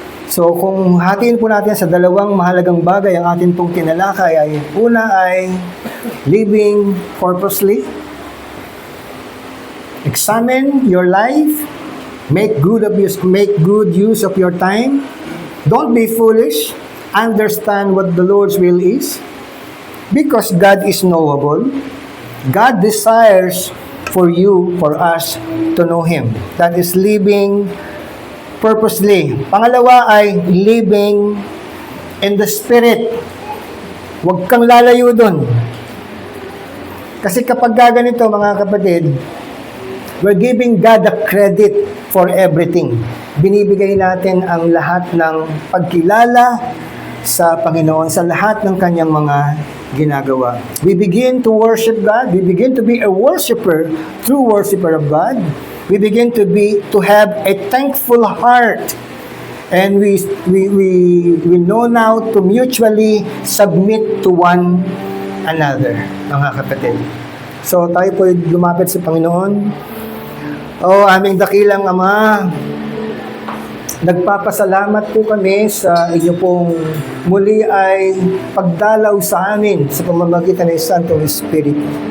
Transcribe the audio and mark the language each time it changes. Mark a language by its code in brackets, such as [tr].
[tl] so kung hatiin po natin sa 2 mahalagang bagay ang atin pong tinalakay, ay una ay living purposely. [en] Examine your life. Make good use of your time. Don't be foolish. Understand what the Lord's will is. Because God is knowable. God desires for us to know Him. That is living purposely. [tl] Pangalawa ay living in the Spirit. Huwag kang lalayo dun. Kasi kapag ganito, mga kapatid, [en] we're giving God the credit for everything. [tl] Binibigay natin ang lahat ng pagkilala sa Panginoon, sa lahat ng kanyang mga ginagawa. [en] We begin to worship God. We begin to be a worshiper, true worshiper of God. We begin to have a thankful heart, and we know now to mutually submit to one another, [tl] mga kapatid. So tayo po lumapit sa Panginoon. Aming dakilang Ama, nagpapasalamat po kami sa inyo pong muli ay pagdalaw sa amin sa pamamagitan ng Santong Espiritu.